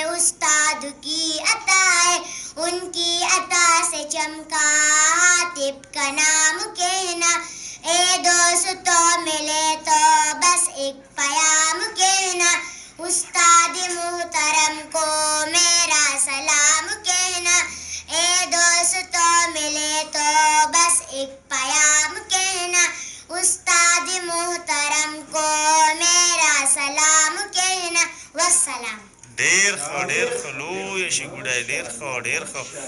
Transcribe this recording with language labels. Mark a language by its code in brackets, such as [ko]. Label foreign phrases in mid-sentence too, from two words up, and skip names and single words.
[ur] استاد کی عطائے، ان کی عطا سے چمکا ہاتف کا نام کہنا، اے دوستو ملے تو بس ایک پیام کہنا، استاد محترم کو میرا سلام کہنا، اے دوستو ملے تو بس ایک پیام کہنا، استاد محترم کو میرا سلام کہنا، والسلام۔ [ps] ډیر ښه لویه شي ګوډای، ډیر ښه.